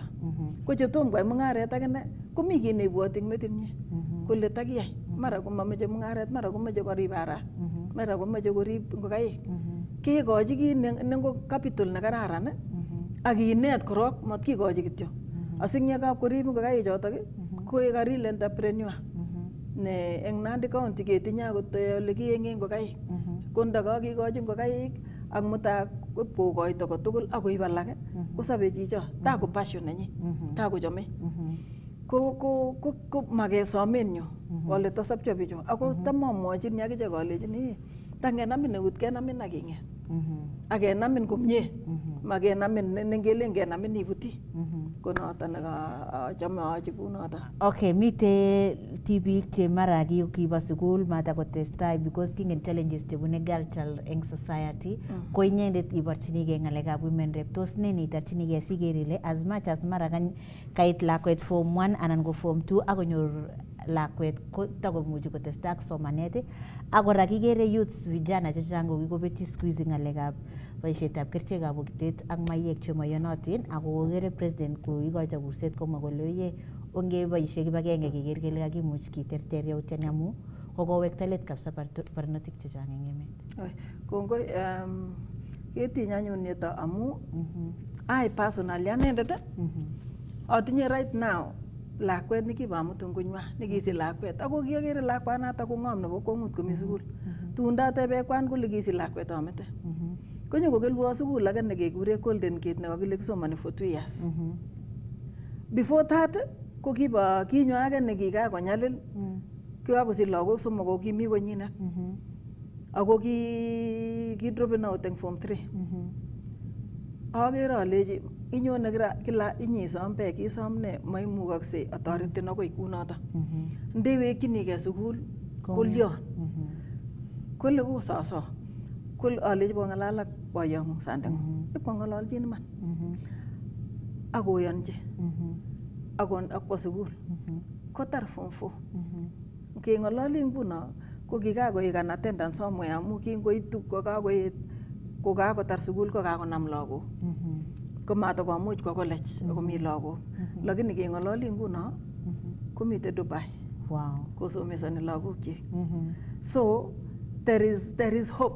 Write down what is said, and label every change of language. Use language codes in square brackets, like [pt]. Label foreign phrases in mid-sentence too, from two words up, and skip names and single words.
[kln] Ko chetom koyai mung'aret akine komi kit neibwoti eng metinyi kole takiyai mara komameche mung'aret mara komeche korib ara mara komeche korib ngokaik kekochi kit nengo capital nekararan ak kinet korok matkikochi kityo asingekap korib ngokaik chotok koek [en] a real entrepreneur [kln] ne eng Nandi County ketinye akot ole kieng'e ngokaik ko ndakakikochi ngokaik ak mutai kokoito kotugul akoib alak kosobe chicho tako passion nenyi takochome ko makesomen yu ale tosopcho bichu ako tamamwochini akichek alechini tangenamin eut kenamin ak king'et ak kenamin komie makenamin nengelen kenamin ibuti ko noto nekachome achi kunoto. Okay, mite tibik che mara kiba sukul matakotestai because kingen challenges chebune [en] girl child [kln] eng society ko inyendet iborchinigei ng'alekab women rep tos ne nitarchinigei siker ile [en] as much as [kln] mara kait lakwet form 1 anan ko form 2 akonyor lakwet ko takomuchi kotestai ak somanet ak kora kikere youths vijana chechang ko kikobetyi [sw] siku hizi [kln] ng'alekab boisietab kerichekab bokitet ak maiyek chemoyonotin ako kokere president ko ikoito kurset komwa kole oye ongeboisie kibagenge keker kele kakimuch kiterter yautiani amu kokowekta let kabisa barnotik chechang eng emet. Kongoi ketiny anyun nito amu [en] I personally [kln] anendet atinye [en] right now [kln] lakwet nekibamut ngonywa nekisich lakwet ako kiagere lakwanato ko ng'om nebo kwong'ut komi sukul tun ndatebekwan kole kisich lakwet amete konyo kokelwo sukul age nekekure Golden Gate nekakile kisomani [en] for 2 years before that [kln] ko kiba kinyo age nekikakonyalil kikakosich lagok somok ko kimi konyinet ako ki dropen out eng form 3 agere aleji inyone kila inyisom beek isom ne maimukakse atoretin akoi kunoto ndewekchinigei sukul kolyo kole kososo kol aleji bong'alal ak boyong'ung sandeng'ung ipkong'ololchin iman akoyonji akwo sukul kotar form 4 keng'ololi nguno ko kikakoek [en] an attendance somewhere [kln] amu kingoitu kokakotar sukul kokakonam lagok komatokomuch kwa college akomi lagok lakini keng'ololi nguno komite Dubai kosomesani lagokchik [en] so there is hope